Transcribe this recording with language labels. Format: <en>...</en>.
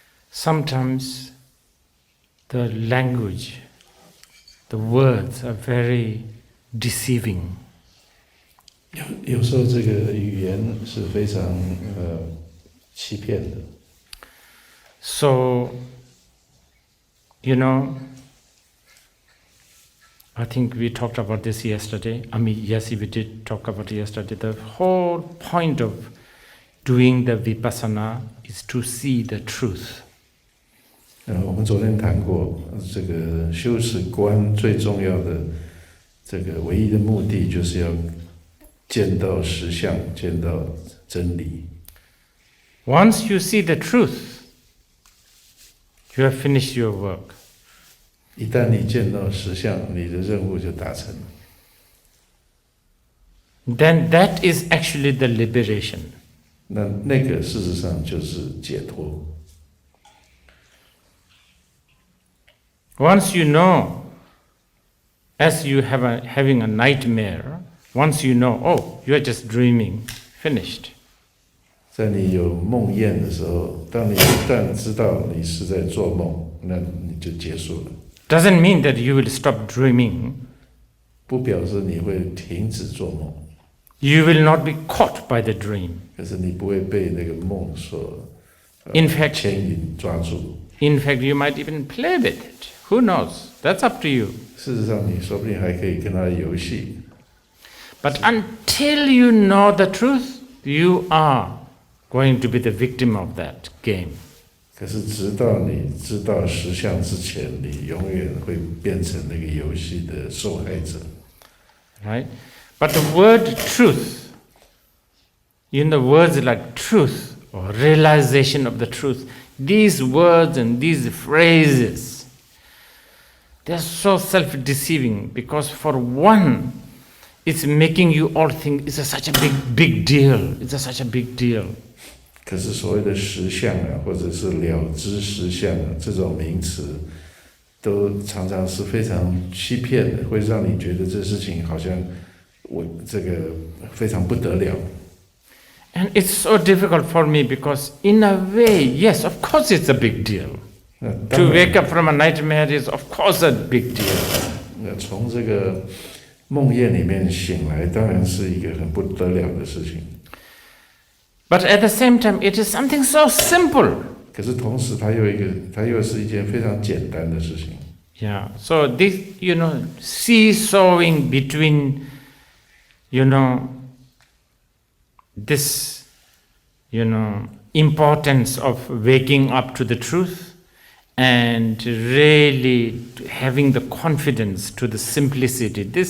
<en>Sometimes the language, the words are very deceiving.</en> <zh>有时候这个语言是非常欺骗的。</zh> <en>So, I think we talked about this yesterday. Yes, we did talk about it yesterday. The whole point of doing the Vipassana is to see the truth.</en> <zh>我们昨天谈过，这个修持观最重要的这个唯一的目的，就是要见到实相，见到真理。</zh> <en>Once you see the truth, you have finished your work.</en> <zh>一旦你见到实相，你的任务就达成了。</zh> <en>Then that is actually the liberation.</en> <zh>那个事实上就是解脱。</zh> <en>Once you know, as you having a nightmare, once you know, oh, you are just dreaming, finished.</en> <zh>在你有梦魇的时候，当你一旦知道你是在做梦，那你就结束了。</zh> <en>Doesn't mean that you will stop dreaming.</en> <zh>不表示你会停止做梦。</zh> <en>You will not be caught by the dream.</en> <zh>可是你不会被那个梦所牵引抓住。</zh> <en>In fact, you might even play with it. Who knows? That's up to you.</en> <zh>事实上，你说不定还可以跟他游戏。</zh> <en>But until you know the truth, you are going to be the victim of that game.</en> <zh>可是直到你知道实相之前，你永远会变成那个游戏的受害者。</zh> <en>Right? But the word truth, words like truth or realization of the truth, these words and these phrases, they are so self-deceiving because for one, it's making you all think it's such a big deal. It's such a big deal.</en> <zh>可是所谓的实相啊，或者是了知实相啊，这种名词，都常常是非常欺骗的，会让你觉得这事情好像我这个非常不得了。</zh> <en>And it's so difficult for me because in a way, yes, of course it's a big deal. To wake up from a nightmare is of course a big deal.</en> <zh>从这个梦魇里面醒来，当然是一个很不得了的事情。</zh> <en>But at the same time, it is something so simple.</en> <zh>可是同时，它又是一件非常简单的事情。</zh> <en>Yeah. So this, seesawing between, this, importance of waking up to the truth and really having the confidence to the simplicity.</en>